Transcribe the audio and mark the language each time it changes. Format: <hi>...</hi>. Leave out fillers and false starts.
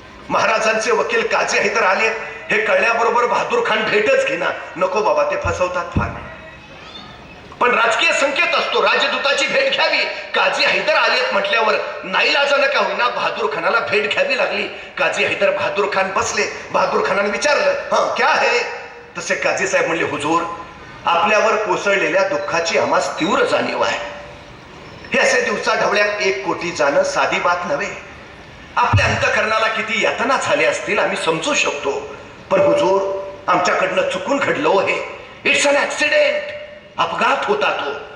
<mr>महाराजांचे वकील काझी हैदर आले. हे कळल्याबरोबर बहादूर खान भेटच घेना. नको बाबा, ते फसवतात फार. पण राजकीय संकेत असतो, राजदूताची भेट घ्यावी. काझी हैदर आलेत म्हटल्यावर नाईलाजानं का होईना बहादूर खानाला भेट घ्यावी लागली. काझी हैदर बहादूर खान बसले. बहादूर खानाने विचारलं,</mr> <hi>हां क्या है?</hi> <mr>तसे काझी साहेब म्हणले, हुजूर आपल्यावर कोसळलेल्या दुःखाची आम्हास तीव्र जाणीव आहे. हे असे दिवसा ढवळ्यात 1 कोटी जाणं साधी बात नव्हे. आपल्या अंतःकरणाला किती यातना झाल्या असतील आम्ही समजू शकतो. पण हुजूर आमच्याकडनं चुकून घडलो हे.</mr> <en>It's an accident.</en> <mr>अपघात होता तो.</mr>